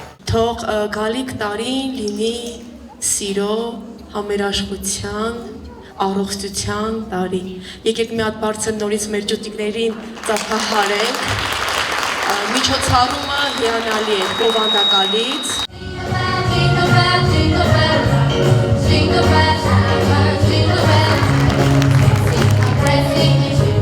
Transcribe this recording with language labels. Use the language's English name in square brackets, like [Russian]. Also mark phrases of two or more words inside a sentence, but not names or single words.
[Armenian] Թող գալիք տարին լինի սիրո, համերաշխության, առողջության տարի։ Եկեք մի հատ բարձր նորից մեր ջուտիկներին ծափահարենք։ Միջոցառումը հիանալի է, բովանդակալից։ [English] Jingle bell, jingle bell, jingle bell, jingle bell. Sing,